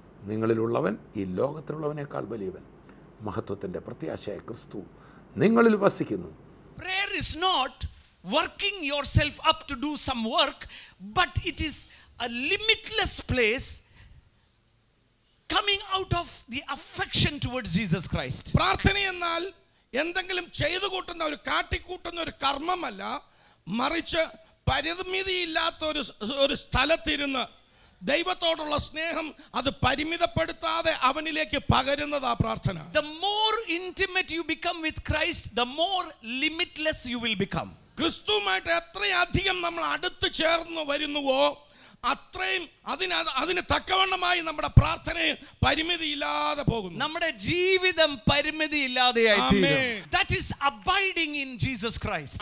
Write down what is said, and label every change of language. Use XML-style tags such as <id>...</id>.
<ml>നിങ്ങളിലുള്ളവൻ ഈ ലോകത്തിലുള്ളവനേക്കാൾ വലിയവൻ, മഹത്വത്തിൻ്റെ പ്രത്യാശയായ ക്രിസ്തു നിങ്ങളിൽ വസിക്കുന്നു.</ml> <en>Prayer is not working yourself up to do some work, but it is a limitless place coming out of the affection towards Jesus Christ.</en> <ml>പ്രാർത്ഥന എന്നാൽ എന്തെങ്കിലും ചെയ്തു കൂട്ടുന്ന ഒരു കാട്ടിക്കൂട്ടുന്ന ഒരു കർമ്മമല്ല, മറിച്ച് പരിമിതിയില്ലാത്ത ഒരു സ്ഥലത്തിരുന്ന് ദൈവത്തോടുള്ള സ്നേഹം അത് പരിമിതപ്പെടുത്താതെ അവനിലേക്ക് പകരുന്നതാ പ്രാർത്ഥന.</ml> <en>The more intimate you become with Christ, the more limitless you will become.</en> <ml>ക്രിസ്തുവുമായിട്ട് എത്രയധികം നമ്മൾ അടുത്ത് ചേർന്ന് വരുന്നുവോ അത്രയും അതിന് തക്കവണ്ണമായി നമ്മുടെ പ്രാർത്ഥനയെ പരിമിതിയില്ലാതെ പോകുന്നു. നമ്മുടെ ജീവിതം പരിമിതിയില്ലാതെയായി തീരും.</ml> <en>That is abiding in Jesus Christ.</en>